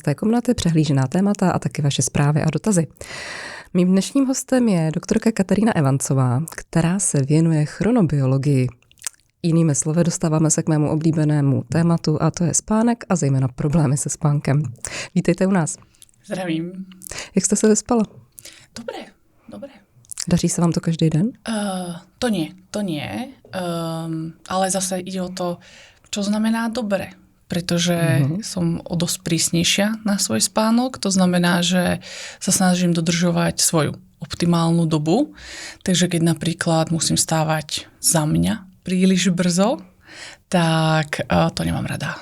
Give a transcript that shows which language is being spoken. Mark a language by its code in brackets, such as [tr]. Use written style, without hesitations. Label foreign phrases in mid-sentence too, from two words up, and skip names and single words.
[cs] komnaty, přehlížená témata a taky vaše zprávy a dotazy. Mým dnešním hostem je doktorka Katarína Evancová, která se věnuje chronobiologii. Jinými slovy dostáváme se k mému oblíbenému tématu a to je spánek a zejména problémy se spánkem. Vítejte u nás. Zdravím. Jak jste se vyspala? [sk] Dobre. [cs] Daří se vám to každý den? [sk] To nie. Ale zase ide o to, čo znamená dobre. Pretože som o dosť prísnejšia na svoj spánok. To znamená, že sa snažím dodržovať svoju optimálnu dobu. Takže keď napríklad musím stávať za mňa príliš brzo, tak to nemám rada.